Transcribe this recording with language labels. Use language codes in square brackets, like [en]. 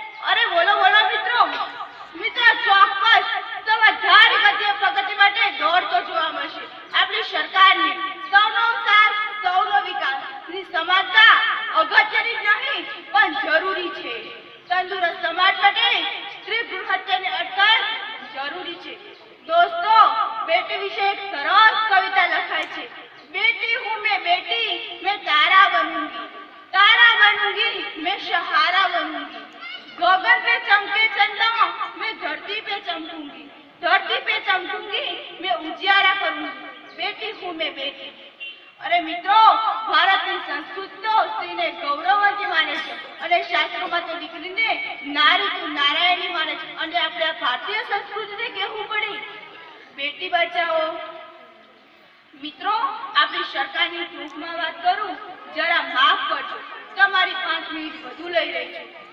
[gu] અરે બોલો બોલો મિત્રો, મિત્રો ચોક્કસ સમાધારી ગતિએ પ્રગતિ માટે દોડ તો જોવા મળશે. આપણી સરકારની સૌનો સાથ, સૌનો વિકાસ ની સમાનતા અગત્યની નહીં પણ જરૂરી છે. તંદુરસ્ત સમાજ માટે સ્ત્રી ભ્રૂણ હત્યાની અટકાયત જરૂરી છે. દોસ્તો, બેટી વિશે એક સરસ કવિતા લખાય છે. [hi] બેટી હું બેટી मैं तारा बनूंगी, तारा बनूंगी मैं सहारा बनूंगी, गगन पे चमके चंद्रमा मैं धरती पे चमकूंगी, धरती पे चमकूंगी मैं उजियारा करूंगी, बेटी हूँ मैं बेटी. [gu] अरे મિત્રો, ભારતની સંસ્કૃતિ તો સ્ત્રીને ગૌરવવંતી માને છે અને શાસ્ત્રોમાં તો દીકરીને નારી તું નારાયણી માને છે. અને આપણે આ ભારતીય સંસ્કૃતિને કહેવું પડે બેટી બચાવો. મિત્રો, આપણી સરકારની ટૂંકમાં વાત કરું, જરા માફ કરજો, તમારી 5 મિનિટ વધુ લઈ રહી છું.